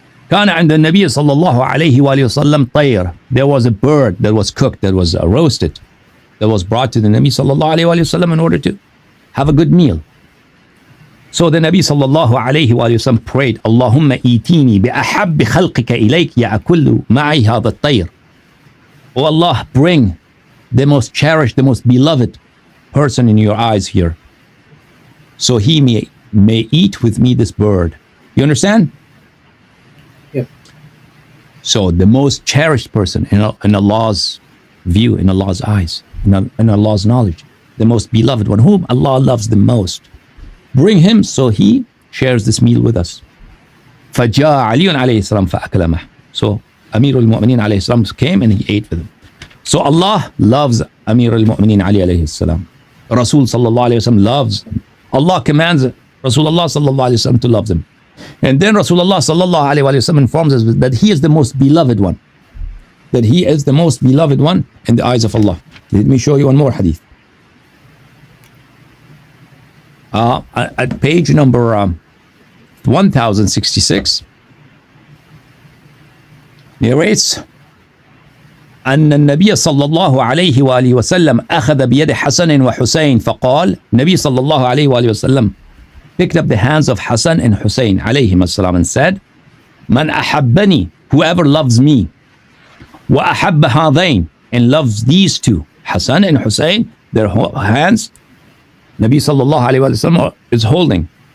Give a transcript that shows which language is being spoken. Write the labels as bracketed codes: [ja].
[ar] كان عند النبي صلى الله عليه وآله وسلم طير. [en] There was a bird that was cooked, that was roasted, that was brought to the Nabi [ar] صلى الله عليه وآله وسلم [en] in order to have a good meal. So the Nabi [ar] صلى الله عليه وآله وسلم [en] prayed, [ar] اللهم إيتيني بأحب خلقك إليك يأكل معي هذا الطير. [en] Oh Allah, bring the most cherished, the most beloved person in your eyes here, so he may eat with me this bird. You understand? Yeah. So the most cherished person in Allah's view, in Allah's eyes, in Allah's knowledge, the most beloved one, whom Allah loves the most. Bring him so he shares this meal with us. [ar] فَجَاءَ عَلِيٌّ عَلَيْهِ السَّلَامُ فَأَكَلَ مَعَهُ. [en] So Amir al-Mu'mineen alayhi salam came and he ate with him. So Allah loves Amir al-Mu'mineen Ali alayhi salam. Rasul sallallahu alayhi wa sallam loves him. Allah commands Rasulullah sallallahu alayhi wa sallam to love them. And then Rasulullah sallallahu alayhi wa sallam informs us that he is the most beloved one. That he is the most beloved one in the eyes of Allah. Let me show you one more hadith. At page number 1066, narrates [ar] أن النبي صلى الله عليه وآله وسلم أخذ بيد حسن وحسين فقال. [en] Nabi [ar] صلى الله عليه وآله وسلم [en] picked up the hands of Hassan and Hussein عليهما السلام and said, [ar] من أحبني, [en] whoever loves me, [ar] وأحب هذين, [en] and loves these two, Hassan and Hussein, their hands Nabi sallallahu alayhi wa sallam is holding.